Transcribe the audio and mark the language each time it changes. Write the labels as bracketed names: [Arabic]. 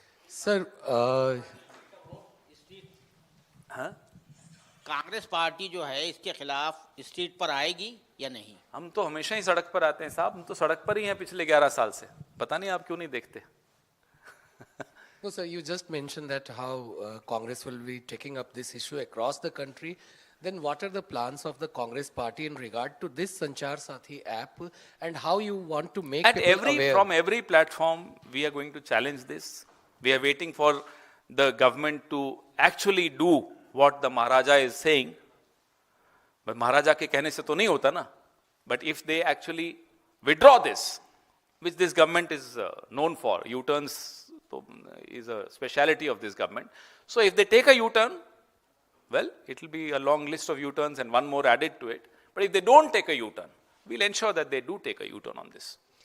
[Hindi] Sir. हाँ? Congress party जो है इसके खिलाफ स्ट्रीट पर आएगी या नहीं? हम तो हमेशा ही सड़क पर आते हैं साहब, हम तो सड़क पर ही हैं पिछले 11 साल से। पता नहीं आप क्यों नहीं देखते। [English] No, sir, you just mentioned that how Congress will be taking up this issue across the country. Then what are the plans of the Congress party in regard to this Sanchar Sathi app, and how you want to make people aware? From every platform, we are going to challenge this. We are waiting for the government to actually do what the Maharaja is saying. [Hindi] But Maharaja के कहने से तो नहीं होता ना. [English] But if they actually withdraw this, which this government is known for, U-turns is a speciality of this government. So if they take a U-turn, well, it will be a long list of U-turns and one more added to it. But if they don't take a U-turn, we'll ensure that they do take a U-turn on this.